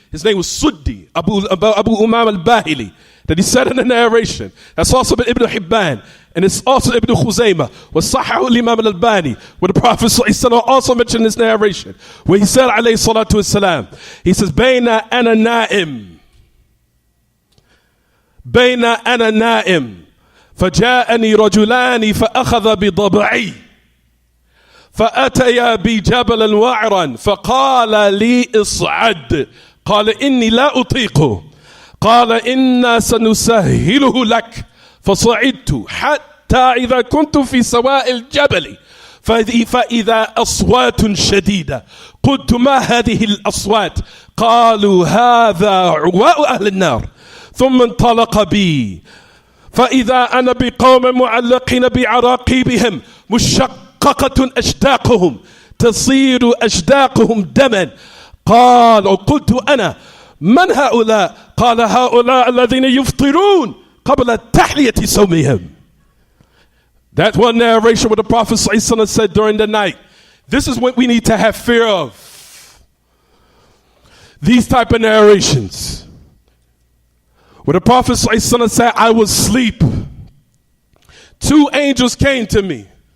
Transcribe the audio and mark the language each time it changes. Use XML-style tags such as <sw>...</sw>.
<en>His name was Suddi, Abu Umam al-Bahili. That he said in the narration. That's also Ibn Hibban. And it's also Ibn Khuzaymah. Was Sahih al-Imam al-Albani. Where the Prophet also mentioned this narration. Where he said, alayhi salatu wassalam, he says,</en> <ar>Bayna ana na'im. بين أنا نائم فجاءني رجلان فأخذ بضبعي فأتيا بي جبلا وعرا فقال لي اصعد قال إني لا أطيقه قال إنا سنسهله لك فصعدت حتى إذا كنت في سواء الجبل فإذا أصوات شديدة قلت ما هذه الأصوات قالوا هذا عواء أهل النار ثم انطلق بي فإذا أنا بقوم معلقين بعراقيبهم مشققة أشداقهم تصير أشداقهم دما قال وقلت أنا من هؤلاء قال هؤلاء الذين يفطرون قبل تحلية صومهم.</ar> <en>That one narration where the Prophet ﷺ said during the night, this is what we need to have fear of. These type of narrations. Where the Prophet ﷺ said, I was asleep. Two angels came to me.</en>